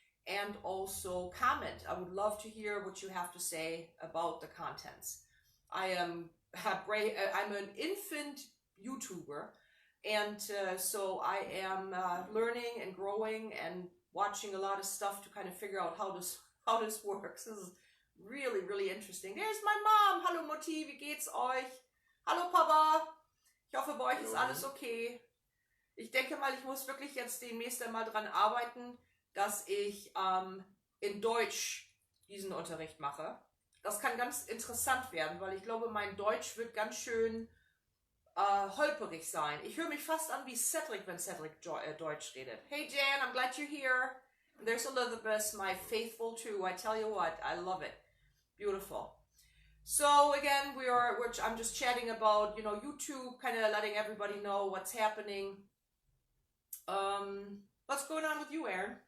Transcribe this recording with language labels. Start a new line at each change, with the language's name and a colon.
English: And also comment. I would love to hear what you have to say about the contents. I'm an infant YouTuber, and so I am learning and growing and watching a lot of stuff to kind of figure out how this works. This is really, really interesting. There's my mom.
German: Hallo Mutti, wie geht's euch? Hallo Papa. Ich hoffe, bei euch ist alles okay. Ich denke mal, ich muss wirklich jetzt demnächst einmal dran arbeiten, dass ich in Deutsch diesen Unterricht mache. Das kann ganz interessant werden, weil ich glaube, mein Deutsch wird ganz schön holperig sein. Ich höre mich fast an wie Cedric, wenn Cedric Deutsch redet.
English: Hey Jan, I'm glad you're here. And there's Elizabeth, my faithful too. I tell you what, I love it. Beautiful. So again, I'm just chatting about, YouTube, kind of letting everybody know what's happening. What's going on with you, Aaron?